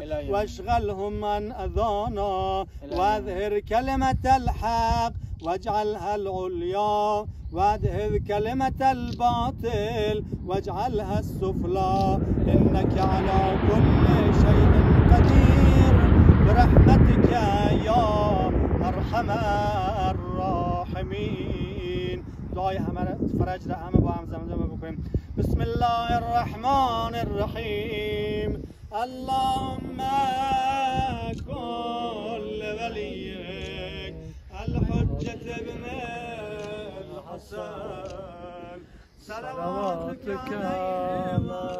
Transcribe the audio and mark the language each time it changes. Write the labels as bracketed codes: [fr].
[ar] واشغلهم عن أذانا واظهر كلمة الحق واجعلها العليا وادهر كلمة الباطل واجعلها السفلى إنك على كل شيء قدير برحمتك يا أرحم الراحمين. [fa] دعای همه فرج را همه با هم زمزمه بکنیم. [ar] بسم الله الرحمن الرحیم. اللهم كل وليك الحجة ابن الحسن صلواتك عليه